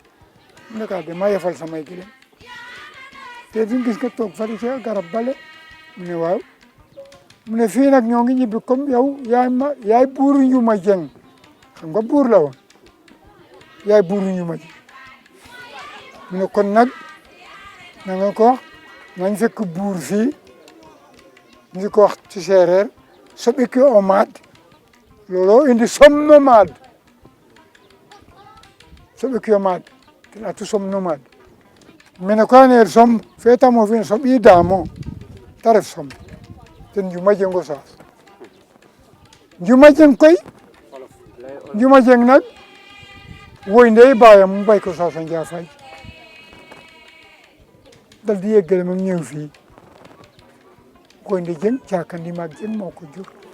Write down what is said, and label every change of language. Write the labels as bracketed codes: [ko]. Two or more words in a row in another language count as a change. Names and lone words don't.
[wo] mu ne ko de maa yefal samay gëlëm te duñ gis nga toog fari ca garab bale mu ne waaw mu ne fii nag ñoo ngi ñibbi comme yow yaay buuru Njuma Jeng xam nga buur la woon yaay buuru Njuma Jeng mu ne kon nag na nga ko wax nañ fekk buur fii ñu ko wax ci séeréer [srr] soɓiki o maad [wo] looloo indi Som nomade [srr] soɓiki o maad ten atu Som nomade mene ko aneer Som feetamo fin soɓiidaamo ta ref Som ten Njuma Jeng o saas [wo] Njuma Jeng koy Njuma Jeng nag woy ndey baayam mu bay ko Saasa Njaafay dal di yeggale moom ñëw fii Ngoynde Jeng Caaka Ndimaak Jeng moo ko jur